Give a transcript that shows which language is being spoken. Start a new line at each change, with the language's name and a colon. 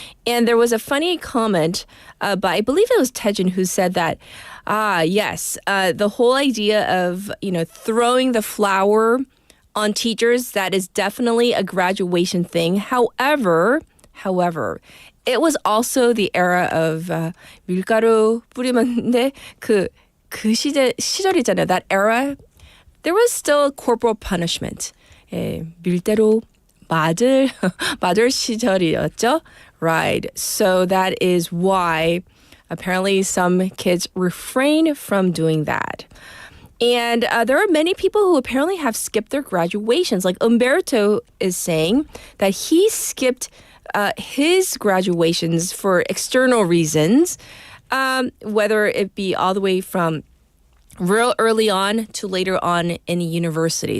English: And there was a funny comment by, I believe it was Taejin, who said that, yes, the whole idea of, throwing the flour on teachers, that is definitely a graduation thing. However, it was also the era of
Korean: 밀가루 뿌리면 그 시절이잖아요.
English: That era, there was still corporal punishment.
Korean: 밀대로 맞을 시절이었죠.
English: Right. So that is why apparently some kids refrain from doing that. And there are many people who apparently have skipped their graduations. Like Umberto is saying that he skipped his graduations for external reasons, whether it be all the way from real early on to later on in university.